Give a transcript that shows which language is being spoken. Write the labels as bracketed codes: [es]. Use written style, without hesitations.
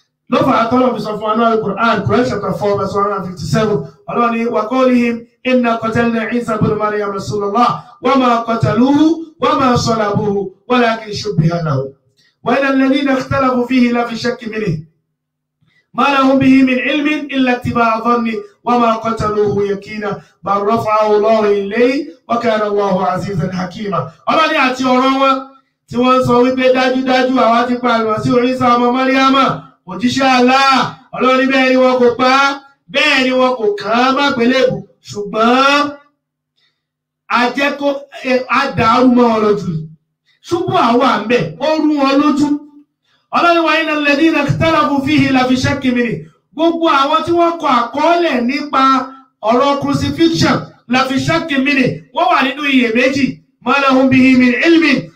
[yo] Ló fà á tọ́lọ̀ fi sọ fún anáà Quran chapter 4 verse 157 ọlọ́run ní [ar] wa qawlihim inna qatalna Isa ibn Maryam rasulullah wa ma qataluhu wa ma salabuhu walakin shubbiha lahu wa inna alladhina ikhtalafu fihi la fi shakkin minhu ما لهم به من علم إلا اتباع ظن وما قتلوه يقينا بل رفعه الله إليه وكان الله عزيزا حكيما. [yo] Ọlọ́run ní àti ọ̀rọ̀ wọn tí wọ́n sọ wípé dájúdájú àwa ti pa Àlùmásíhù Ìsá ọmọ Máríámà òjíṣẹ́ Allah. Ọlọ́run ní bẹ́ẹ̀ ni wọn kò pa bẹ́ẹ̀ ni wọn kò kàn án mágbélébù ṣùgbọ́n àjẹkó àdàrú mọ́ wọn lójú ṣubú àwọn àmbẹ̀ ó rú wọn lójú. Ọlọ́run wa iná lẹ́dínà [ar] ikhtalafu fihi la fi shakkin minhu [yo] gbogbo àwọn tí wọ́n kọ àkọọ́lẹ̀ nípa ọ̀rọ̀ crucifixion [ar] la fi shakkin minhu [yo] wọ́n wà nínú iyèméjì [ar] ma lahum bihi min ilmin.